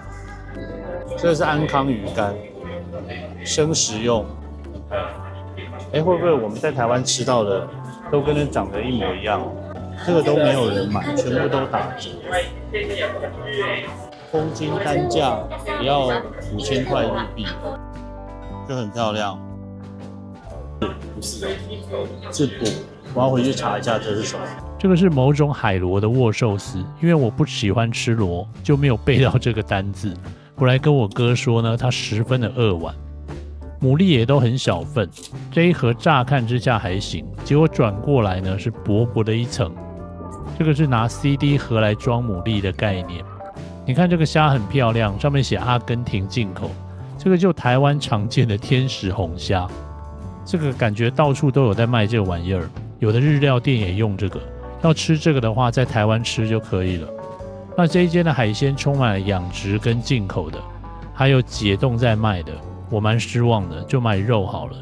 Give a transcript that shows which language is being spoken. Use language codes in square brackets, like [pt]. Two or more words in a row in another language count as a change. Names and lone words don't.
[zh] 這是安康魚乾，生食用。會不會我們在台灣吃到的都跟那長得一模一樣？這個都沒有人買，全部都打折。公斤單價也要5000塊日幣，就很漂亮。是捕，我要回去查一下這是什麼。這個是某種海螺的握壽司，因為我不喜歡吃螺，就沒有背到這個單字。我來跟我哥說呢，他10分的2碗，牡蠣也都很小份。這一盒乍看之下還行，結果轉過來呢是薄薄的一層。這個是拿 CD 盒來裝牡蠣的概念。你看這個蝦很漂亮，上面寫阿根廷進口，這個就台灣常見的天使紅蝦。這個感覺到處都有在賣這個玩意兒，有的日料店也用這個。要吃這個的話，在台灣吃就可以了。那這一間的海鮮充滿了養殖跟進口的，還有解凍在賣的，我蠻失望的，就買肉好了。